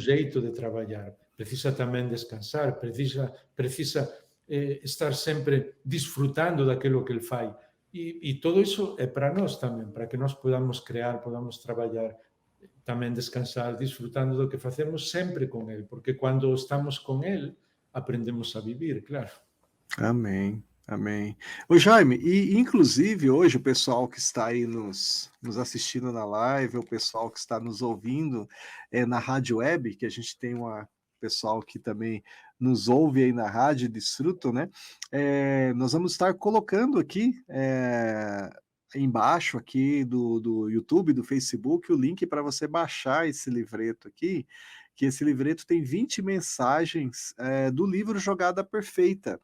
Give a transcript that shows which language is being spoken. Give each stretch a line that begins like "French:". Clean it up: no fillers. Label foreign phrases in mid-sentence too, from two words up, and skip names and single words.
Galician: xeito de traballar, precisa tamén descansar, precisa estar sempre disfrutando daquilo que el fai. E todo iso é para nós tamén, para que nós podamos crear, podamos traballar, tamén descansar, disfrutando do que facemos sempre con el, porque cando estamos con el, aprendemos a vivir, claro.
Portuguese: Amém, amém. Ô Jaime, e inclusive hoje o pessoal que está aí nos assistindo na live, o pessoal que está nos ouvindo, na rádio web, que a gente tem uma pessoal que também nos ouve aí na rádio Desfruto, né, nós vamos estar colocando aqui, embaixo aqui do YouTube, do Facebook, o link para você baixar esse livreto aqui, que esse livreto tem 20 mensagens, do livro Jogada Perfeita.